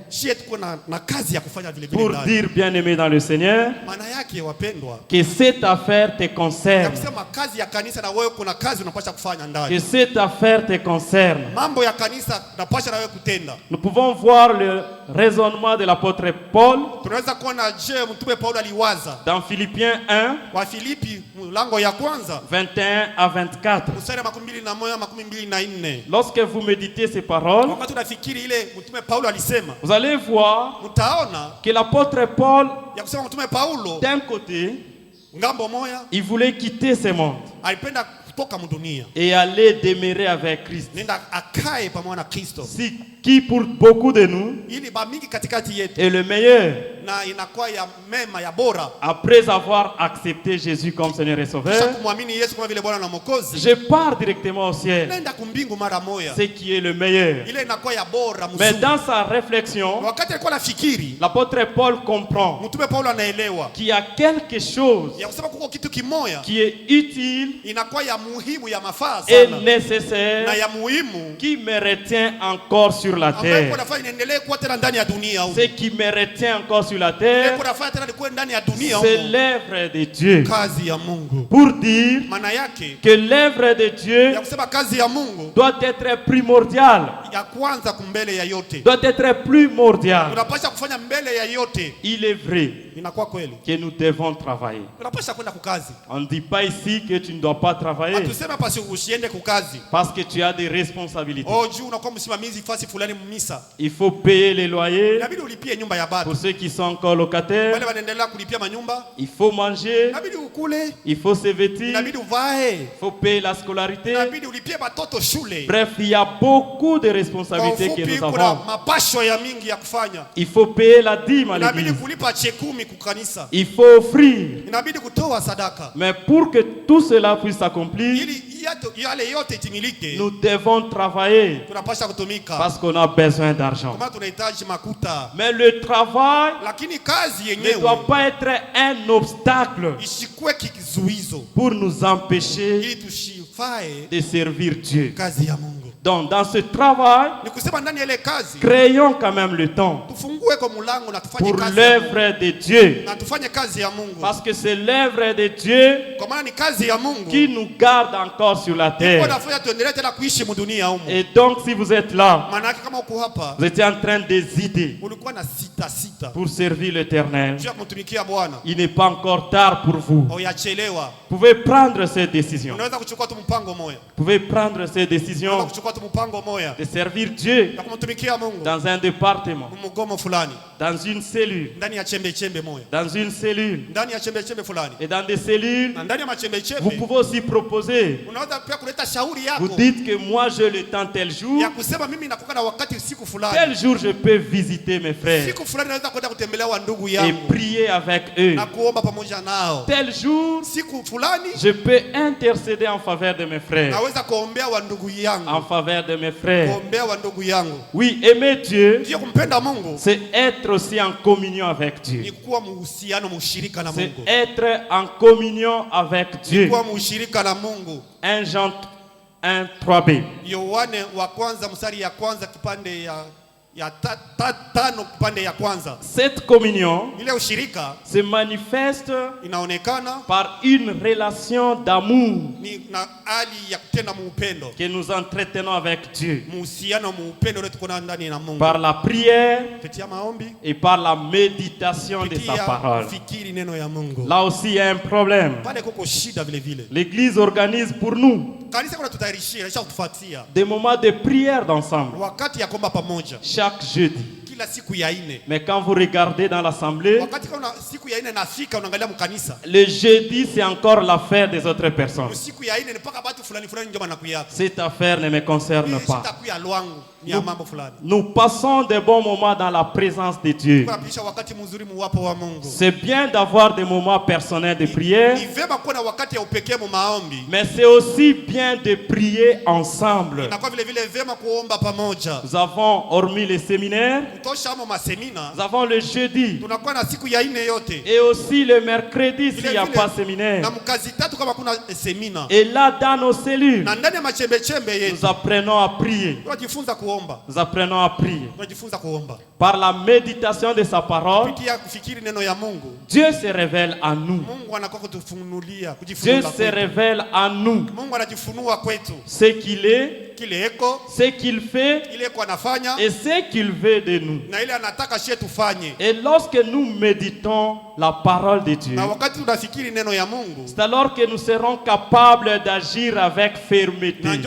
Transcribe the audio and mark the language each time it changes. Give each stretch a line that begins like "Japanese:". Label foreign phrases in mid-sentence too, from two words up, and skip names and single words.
French: Pour dire, bien-aimé dans le Seigneur, que cette affaire te concerne. Que cette affaire te concerne. Nous pouvons voir raisonnement de l'apôtre Paul
Swahili: tunaweza kuona je mtume Paulo aliwaza
French: dans Philippiens 1
Swahili: wa Filipi mlango ya kwanza
French: 21 à 24.
Swahili: mstari wa 21-24.
French: Lorsque vous méditez ces paroles,
Swahili: wakati unafikiri ile mtume Paulo alisema,
French: vous allez voir
Swahili: mtaona
French: que l'apôtre Paul,
Swahili: ya kusema mtume Paulo
French: d'un côté,
Swahili: ngambo moya
French: il voulait quitter ce monde
Swahili: alipenda kutoka mdunia
French: et aller demeurer avec Christ.
Swahili: nenda akae pamoja na Kristo,
French: Si qui pour beaucoup de nous
Swahili: ili ba mingi katikati yetu
French: est le meilleur
Swahili: na inakuwa ya mema ya bora
French: après avoir accepté Jésus comme Seigneur et
Swahili: kisha
French: Sauveur.
Swahili: kumwamini Yesu kama vile Bwana na Mwokozi,
French: Je pars directement au ciel,
Swahili: nenda kumbingu mara moya,
French: ce qui est le meilleur.
Swahili: ile inakuwa ya bora
French: Mais
Swahili: mzuri.
French: dans sa réflexion,
Swahili: Wakati alikuwa nafikiri,
French: l'apôtre Paul comprend
Swahili: mtume Paulo anaelewa
French: qu'il y a quelque chose
Swahili: ya kusema kuko kitu kimoya
French: qui est utile
Swahili: inakuwa ya muhimu ya mafaa
French: et
Swahili: sana
French: nécessaire
Swahili: na ya muhimu
French: qui me retient encore sur la
Swahili: ambayo
French: terre.
Swahili: kunafanya niendelee kuwa tena ndani ya dunia huko.
French: Ce qui me retient encore sur la terre,
Swahili: Kunafanya tena nikuwe ndani ya dunia
French: c'est
Swahili: huko.
French: l'œuvre de Dieu.
Swahili: Kazi ya Mungu.
French: Pour dire
Swahili: Maana yake
French: que l'œuvre de Dieu
Swahili: ya kusema kazi ya Mungu
French: doit être primordiale,
Swahili: ya kwanza kumbele ya yote.
French: doit être primordiale.
Swahili: Unapaswa kufanya mbele ya yote.
French: Il est vrai
Swahili: Inakuwa kweli.
French: que nous devons travailler.
Swahili: Unapaswa kwenda kukazi.
French: On ne dit pas ici que tu ne dois pas travailler
Swahili: Hatuseme pasi usiende kukazi.
French: parce que tu as des responsabilités.
Swahili: Oh, juu unakuwa msimamizi fasi fulani mumisa.
French: Il faut payer les loyers
Swahili: Inabidi ulipie nyumba ya bado.
French: pour ceux qui sont encore locataires.
Swahili: Wale wanaendelea kulipia manyumba.
French: Il faut manger,
Swahili: Inabidi ukule.
French: il faut se vêtir,
Swahili: Inabidi uvae.
French: il faut payer la scolarité.
Swahili: Inabidi ulipie batoto shule.
French: Bref, il y a beaucoup de
Swahili: Kwa
French: responsabilités que
Swahili: ufupi
French: nous
Swahili: kuna
French: avons.
Swahili: mapasho ya mingi ya kufanya.
French: Il faut payer la dîme à
Swahili: Inabidi
French: l'église.
Swahili: kulipa chekumi kukanisa.
French: Il faut offrir.
Swahili: Inabidi kutoa sadaka.
French: Mais pour que tout cela puisse s'accomplir,
Swahili: Ili yale yote itimilike,
French: nous devons travailler
Swahili: tunapaswa kutumika.
French: parce qu'on a besoin d'argent.
Swahili: Kama tunahitaji makuta.
French: Mais le travail
Swahili: Lakini kazi
French: ne
Swahili: yenyewe
French: doit pas être un obstacle
Swahili: isikuwe kizuizo
French: pour nous empêcher
Swahili: ili tushifae
French: de servir Dieu.
Swahili: kazi ya Mungu.
French: Donc dans ce travail,
Swahili: Ni kusema ndani ya ile kazi
French: créons quand même le temps
Swahili: tufungue kwa mulango na tufanye
French: pour
Swahili: kazi ya Mungu.
French: l'œuvre de Dieu.
Swahili: Na tufanye kazi ya Mungu.
French: Parce que c'est l'œuvre de Dieu
Swahili: Kwa maana ni kazi ya Mungu
French: qui nous garde encore sur la
Swahili: kwa
French: terre.
Swahili: nafanya tuendelee tena kuishi mdunia humu.
French: Et donc si vous êtes là,
Swahili: Maana yake kama uko hapa
French: vous étiez en train d'hésiter
Swahili: ulikuwa na sita
French: pour servir l'Éternel,
Swahili: juu ya kumtumikia Bwana,
French: il n'est pas encore tard pour vous.
Swahili: oyachelewa.
French: Vous pouvez prendre cette décision.
Swahili: Unaweza kuchukua tu mpango moja.
French: Vous pouvez prendre cette
Swahili: Unaweza
French: décision
Swahili: kuchukua tu mpango moja
French: de servir Dieu
Swahili: na kumtumikia Mungu
French: dans un département,
Swahili: mgomo fulani,
French: dans une cellule,
Swahili: ndani ya chembe moja,
French: dans une cellule
Swahili: ndani ya chembe fulani,
French: et dans des cellules.
Swahili: na ndani ya machembe
French: Vous pouvez aussi proposer.
Swahili: unaweza pia kuleta shauri
French: Vous
Swahili: yako
French: dites que moi j'ai le temps tel jour,
Swahili: ya kusema mimi nakuwa na wakati siku
French: tel
Swahili: fulani,
French: jour je peux visiter mes frères
Swahili: siku fulani naweza kwenda kutembelea wa ndugu
French: et
Swahili: yangu
French: prier avec eux.
Swahili: na kuomba pamoja nao.
French: Tel jour
Swahili: Siku fulani
French: je peux intercéder en faveur de mes frères,
Swahili: naweza kuombea wa ndugu
French: en
Swahili: yangu,
French: faveur de mes frères.
Swahili: kuombea wa ndugu yangu.
French: Oui, aimer Dieu,
Swahili: Ndio kumpenda Mungu
French: c'est être aussi en communion avec
Swahili: ni
French: Dieu.
Swahili: kuwa muhusiano mushirika na
French: C'est
Swahili: Mungu,
French: être en communion avec Dieu.
Swahili: kuwa mushirika na Mungu.
French: 1 Jean 1, 3b.
Swahili: Yohane wa kwanza mstari ya kwanza kipande ya tano kipande ya kwanza.
French: Cette communion
Swahili: Ile ushirika
French: se manifeste
Swahili: inaonekana
French: par une relation d'amour
Swahili: ni na hali ya kutenda muupendo,
French: que nous entretenons avec Dieu,
Swahili: muhusiano muupendo ule tuko nao ndani na Mungu,
French: par la prière
Swahili: kupitia maombi,
French: et par la méditation de sa
Swahili: kupitia
French: parole.
Swahili: fikiri neno ya Mungu.
French: Là aussi, il y a un problème.
Swahili: Pale kuko shida vile vile.
French: L'Église organise pour nous
Swahili: Kanisa kuna tutayarishia, kisha kutufuatia
French: des moments de prière d'ensemble
Swahili: wakati ya kuomba pamoja
French: chaque jeudi.
Swahili: kila siku ya ine.
French: Mais quand vous regardez dans l'assemblée,
Swahili: Wakati kama siku ya ine nafika unaangalia mkanisa,
French: le jeudi, c'est encore l'affaire des autres personnes.
Swahili: siku ya ine ni mpaka watu fulani ndio wanakuyaka.
French: Cette affaire ne me concerne pas.
Swahili: Sitakuya lwangu ni ya mambo fulani.
French: Nous passons de bons moments dans la présence de Dieu.
Swahili: Kunapisha wakati mzuri muwapo wa Mungu.
French: C'est bien d'avoir des moments personnels de prière,
Swahili: Ni vema kuwa na wakati ya upekee mu maombi.
French: mais c'est aussi bien de prier ensemble.
Swahili: Inakuwa vile vile vema kuomba pamoja.
French: Nous avons, hormis les séminaires,
Swahili: Kutosha amo masemina,
French: nous avons le jeudi
Swahili: tunakuwa na siku ya ine yote.
French: et aussi le mercredi s'il n'y a
Swahili: Vile
French: pas
Swahili: vile,
French: séminaire.
Swahili: na mkazi tatu kama kuna semina.
French: Et là, dans nos cellules,
Swahili: Na ndani ya machembe yetu
French: nous apprenons à prier.
Swahili: tunajifunza kuomba.
French: Nous apprenons à prier.
Swahili: Tunajifunza kuomba.
French: Par la méditation de sa parole,
Swahili: Kupitia kufikiri neno ya Mungu.
French: Dieu se révèle à nous.
Swahili: Mungu anakuwa kutufunulia,
French: Dieu
Swahili: kujifunua
French: se
Swahili: kwetu.
French: révèle à nous
Swahili: Mungu anajifunua kwetu.
French: ce qu'il est ce qu'il fait et ce qu'il veut de nous. Et lorsque nous méditons la parole de Dieu, c'est alors que nous serons capables d'agir avec fermeté.